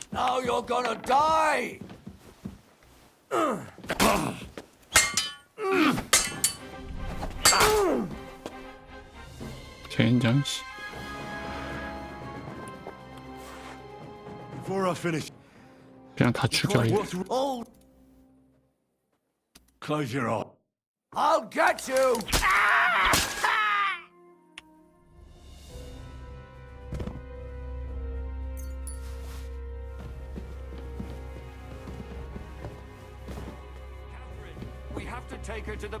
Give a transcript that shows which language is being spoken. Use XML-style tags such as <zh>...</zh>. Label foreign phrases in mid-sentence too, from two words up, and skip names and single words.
<en>Now you're gonna die!</en> <ko>젠장 씨.</ko> <en>Before I finish.</en> <ko>그냥 다 죽여. 이거.</ko> <en>What's Oh, Close your eye. I'll get you! We have to take her to the.</en>